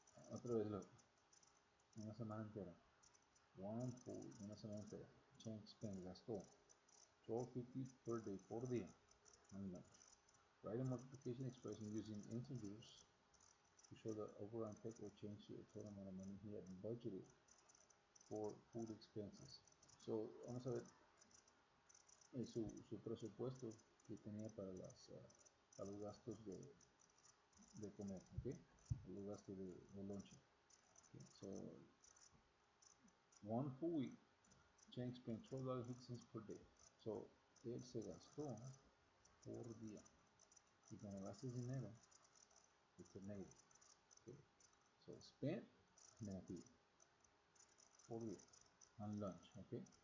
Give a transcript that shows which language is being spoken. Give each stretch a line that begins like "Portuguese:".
Spanish: Otra vez,
English: look,
Spanish: una semana entera.
English: One full week,
Spanish: una semana entera.
English: Change spent,
Spanish: gastó
English: $12.50 per day,
Spanish: por día.
English: Write a multiplication expression using integers to show the overall impact or change to the total amount of money he had budgeted for food expenses.
Spanish: So, vamos a ver su presupuesto que tenía para los gastos de comer, ¿ok? Los gastos de lonche. Okay.
English: So, 1 full week, Chang spent $12.50 per day.
Spanish: So, él se gastó por día. Y cuando gastas dinero,
English: it's a negative. Okay. So, spent, negative.
Spanish: Por día.
English: On lunch, okay?